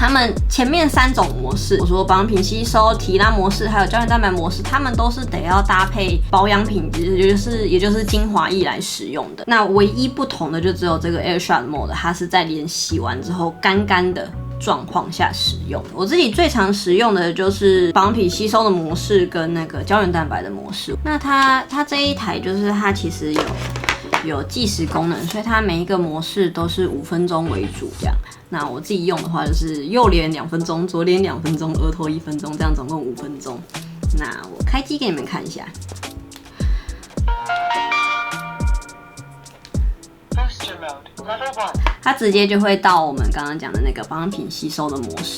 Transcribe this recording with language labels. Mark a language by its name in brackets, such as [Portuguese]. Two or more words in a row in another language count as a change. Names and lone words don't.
[Chinese] 他們前面3種模式，我說保養品吸收、提拉模式，還有膠原蛋白模式，他們都是得要搭配保養品，也就是精华液來使用的。那唯一不同的就只有這個 [English] Air Shot Mode， [Chinese] 它是在連洗完之後乾乾的狀況下使用。我自己最常使用的就是保養品吸收的模式跟那個膠原蛋白的模式。那它这一台就是它其實有計時功能，所以它每一個模式都是5分鐘為主這樣。那我自己用的話就是右臉2分鐘，左臉2分鐘，額頭1分鐘，這樣總共5分鐘。那我開機給你們看一下。它直接就會到我們剛剛講的那個保養品吸收的模式。